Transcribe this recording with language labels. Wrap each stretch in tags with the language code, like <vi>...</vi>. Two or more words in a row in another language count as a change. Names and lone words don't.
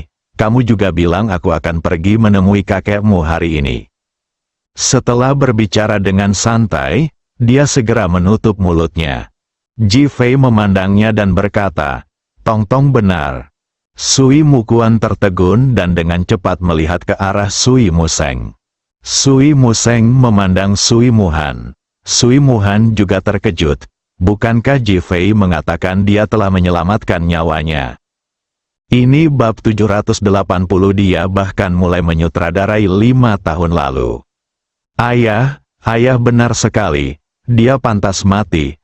<id>Kamu juga bilang aku akan pergi menemui kakekmu hari ini. Setelah berbicara dengan santai, dia segera menutup mulutnya. Ji Fei memandangnya dan berkata, Tong Tong benar. Sui Mukuan tertegun dan dengan cepat melihat ke arah Sui Museng. Sui Museng memandang Sui Muhan. Sui Muhan juga terkejut. Bukankah Ji Fei mengatakan dia telah menyelamatkan nyawanya? Ini bab 780. Dia bahkan mulai menyutradarai 5 tahun lalu. Ayah benar sekali. Dia pantas mati.</id>